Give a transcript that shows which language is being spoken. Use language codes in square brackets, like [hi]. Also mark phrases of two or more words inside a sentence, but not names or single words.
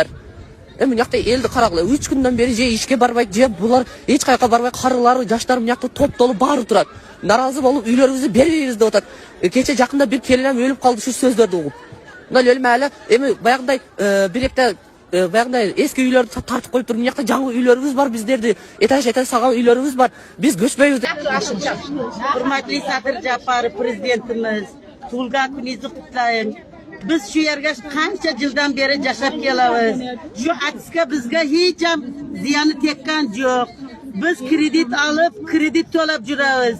[ky] Мен жакта элди карагыла, 3 күндөн бери же ишке барбайт, же булар эч кайка барбай, карылары, жаштар жакта топтолуп баары турат. Наразы болуп, үйлөрүбүздү бербейбиз деп атат. Кече жакында бир келинем өлүп калды ушу сөздөрдү угуп. Мына өлмө эми баягындай биректе баягындай эски үйлөрдү тартып коюп туруп, мынакта жаңы үйлөрүбүз бар, биздерди этаж салган үйлөрүбүз бар. Биз көчпөйбүз деп. [uz] Hurmatli Sadir Japarov prezidentimiz, tug'ilgan kuningizni qutlaying. Biz shu yerga qancha yildan beri yashab kelamiz. Shu aksiga bizga hech ham ziyoni tekkan yo'q. Biz kredit olib, kredit to'lab yuramiz.